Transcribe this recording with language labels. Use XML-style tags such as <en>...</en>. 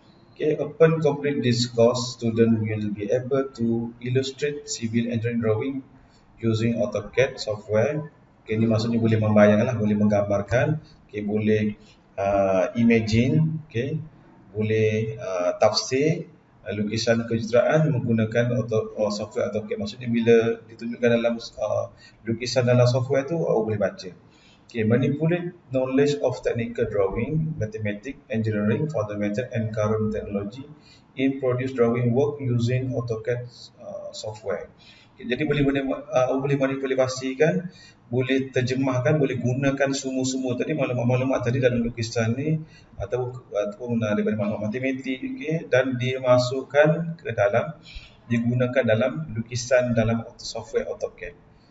<en>Okay, upon complete this course, student will be able to illustrate civil engineering drawing using AutoCAD software.</en> <ms>Okay, ini maksudnya boleh membayangkan, boleh menggambarkan, okay, boleh imagine, okay, boleh tafsir lukisan kejuruteraan menggunakan software AutoCAD. Maksudnya bila ditunjukkan dalam lukisan dalam software tu, awak boleh baca.</ms> <en>Okay, manipulate knowledge of technical drawing, mathematics, engineering, fundamental and current technology in produce drawing work using AutoCAD software.</en> <ms>Okay, jadi boleh manipulasikan, boleh terjemahkan, boleh gunakan semua tadi maklumat-maklumat tadi dalam lukisan ni ataupun daripada maklumat matematik, okay, dan dimasukkan ke dalam, digunakan dalam lukisan dalam software AutoCAD.</ms>